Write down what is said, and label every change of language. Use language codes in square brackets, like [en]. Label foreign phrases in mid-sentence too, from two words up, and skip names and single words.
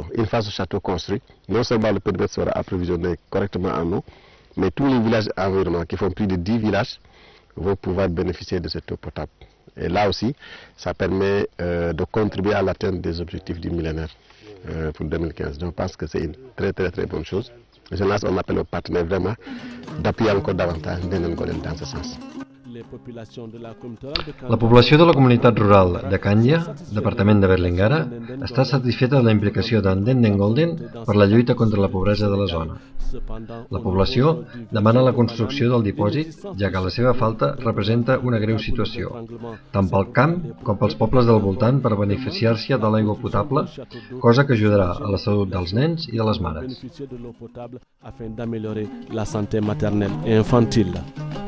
[fr] Une fois ce château construit, non seulement le périmètre sera approvisionné correctement en eau, mais tous les villages environnants, qui font plus de 10 villages, vont pouvoir bénéficier de cette eau potable. Et là aussi, ça permet de contribuer à l'atteinte des objectifs du millénaire pour 2015. Donc, je pense que c'est une très bonne chose. Je lance un appel aux partenaires vraiment d'appuyer encore davantage Ndéné Ngolène dans ce sens. [ca] La població de la comunitat rural de Kanja, departament de Berlingara, està satisfeta de la implicació de Ndéné Ngolène per la lluita contra la pobresa de la zona. La població demana la construcció del dipòsit, ja que la seva falta representa una greu situació, tant pel camp com pels pobles del voltant per beneficiar-se de l'aigua potable, cosa que ajudarà a la salut dels nens i de les mares. [fr] Afin d'améliorer la santé maternelle et infantile.